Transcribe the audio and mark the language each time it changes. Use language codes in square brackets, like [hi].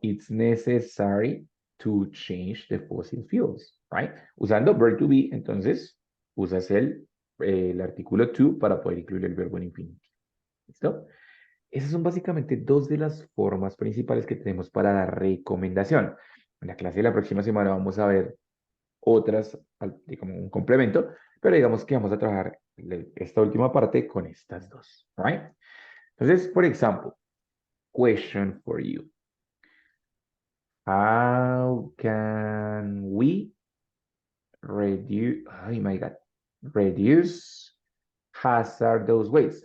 [en] It's necessary to change the fossil fuels, right? [es] Usando verb to be, entonces, usas el artículo to para poder incluir el verbo en infinitivo. ¿Listo? Esas son básicamente dos de las formas principales que tenemos para la recomendación. En la clase de la próxima semana vamos a ver otras, como un complemento, pero digamos que vamos a trabajar esta última parte con estas dos, [en] right? [es] Entonces, por ejemplo, [en] question for you. How can we reduce, oh my God, reduce hazardous waste?